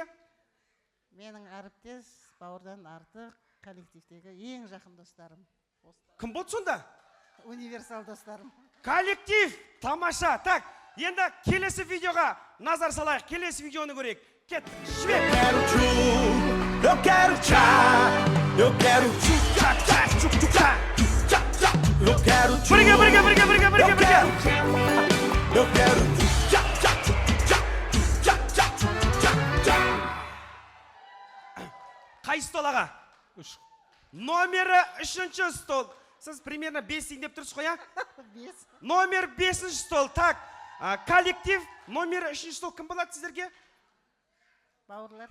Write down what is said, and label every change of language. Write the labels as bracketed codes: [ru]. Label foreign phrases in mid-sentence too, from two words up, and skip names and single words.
[kk] Менің әріптес, бауырдан артық, коллективтегі ең жақын достарым. Кім болды сонда? Универсал достарым. Коллектив, тамаша. Так, енді келесі видеоға назар салайық. Келесі видеоны көрейік. Кет, жібер. [pt] Eu quero tchá, eu quero tchá, tchá, tchá, tchá, tchá, tchá. Eu quero tchá. [kk] Бірге. [pt] Eu quero tchá, tchá, tchá, tchá, tchá, tchá, tchá. [kk] Қай стол аға? Номері 3-ші стол. Сіз примерно 5 деп тұрсыз қой, а? 5. Номер 5-ші стол. Так, коллектив, номері 3-ші стол кім болады сіздерге? Бауырлар.